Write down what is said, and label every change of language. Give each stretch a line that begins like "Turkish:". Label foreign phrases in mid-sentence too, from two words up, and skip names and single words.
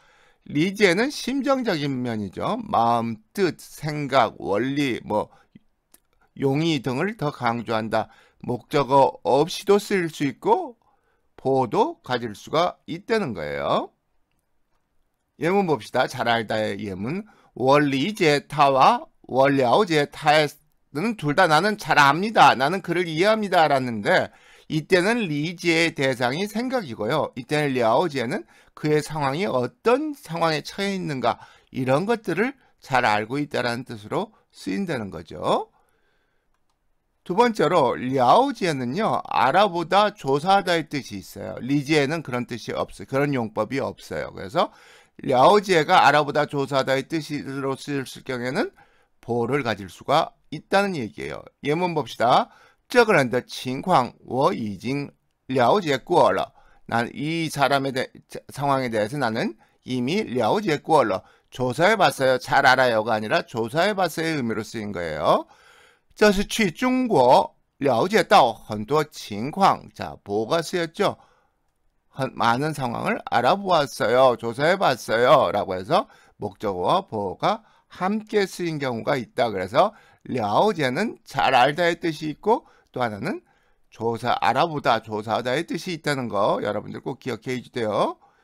Korean: 리지에는 심정적인 면이죠. 마음, 뜻, 생각, 원리, 뭐 용의 등을 더 강조한다. 목적어 없이도 쓰일 수 있고 보어도 가질 수가 있다는 거예요. 예문 봅시다. 잘 알다의 예문.
Chinese: 我理解他
Korean: 와
Chinese: 我了解他
Korean: 는 둘 다 나는 잘 압니다. 나는 그를 이해합니다. 라는데 이때는 리지의 대상이 생각이고요. 이때는 了解 는 그의 상황이 어떤 상황에 처해 있는가 이런 것들을 잘 알고 있다는 뜻으로 쓰인다는 거죠. 두 번째로 了解 는요. 알아보다, 조사하다의 뜻이 있어요. 리지에는 그런 뜻이 없어요. 그런 용법이 없어요. 그래서 了解 가 알아보다, 조사하다의 뜻으로 쓰일 경우에는 보어를 가질 수가 있다는 얘기예요. 예문 봅시다.
Chinese: 这个人的情况我已经了解过了.
Korean: 난 이 사람의 상황에 대해서 나는 이미
Chinese: 了解过了.
Korean: 조사해봤어요. 잘 알아요가 아니라 조사해봤어요의 의미로 쓰인 거예요.
Chinese: 这是去中国了解到很多情况.
Korean: 자, 보어가 쓰였죠. 많은 상황을 알아보았어요. 조사해봤어요. 라고 해서 목적어와 보어가 함께 쓰인 경우가 있다. 그래서 了解 는 잘 알다의 뜻이 있고 또 하나는 알아보다, 조사하다의 뜻이 있다는 거 여러분들 꼭 기억해 주세요.